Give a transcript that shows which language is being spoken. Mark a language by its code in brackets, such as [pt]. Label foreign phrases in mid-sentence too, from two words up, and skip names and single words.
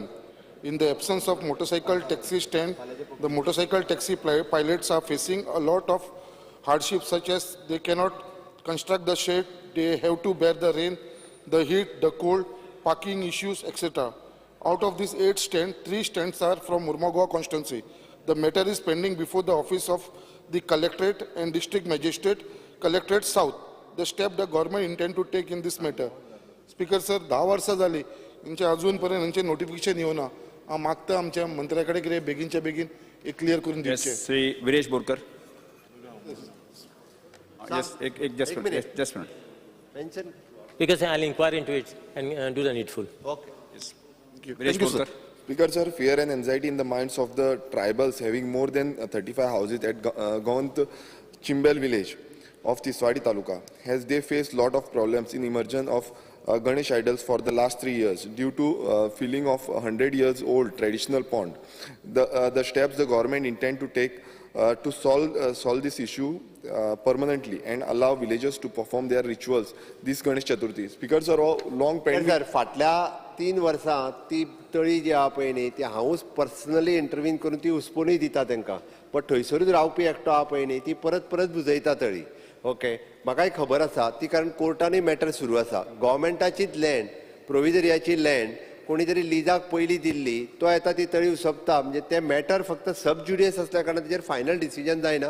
[en] In the absence of motorcycle taxi stand, the motorcycle taxi pilots are facing a lot of hardships, such as they cannot construct the shed, they have to bear the rain, the heat, the cold, parking issues, etc. Out of these 8 stands, 3 stands are from Murmugoa constituency. The matter is pending before the office of the Collectorate and District Magistrate, Collectorate South. The step the government intend to take in this matter. Speaker sir, [kok] 10 वर्सां जाली यांचे अजूनपर्यंत यांचे नोटिफिकेशन येवना. हांव मागता आमच्या मंत्र्याकडे कितें बेगीनच्या बेगीन एक क्लियर करून दिवचें. श्री विरेश बोरकर. एक [en] just minute. Mention. Because I'll inquire into it and do the needful. Okay. विरेश बोरकर. Speaker sir, fear and anxiety in the minds of the tribals having more than 35 houses at Gaunt Chimbel village of Tiswadi Taluka, as they face lot of problems in immersion of Ganesh idols for the last 3 years due to filling of 100 years old traditional pond. The steps the government intend to take to solve this issue permanently and allow villagers to perform their rituals this Ganesh Chaturthi. Speakers are all long pending. [kok] सर फाटल्या 3 वर्सां ती तळी जी आहा पळय न्ही ती हांवूच [en] personally intervene [kok] करून ती उस्पोनूय दिता तांकां. पण थंयसरूच रावपी एकटो आहा पळय न्ही ती परत परत बुजयता तळी. ओके म्हाकाय खबर आसा ती कारण कोर्टानूय मॅटर सुरू आसा. गव्हर्मेंटाचीच लँड प्रोविजरियाची लँड कोणी तरी लिजाक पयली दिल्ली तो येता ती तळी उसपता म्हणजे ते मॅटर फक्त [en] sub judice [kok] असल्या कारणान तेजेर [en] final decision [kok] जायना.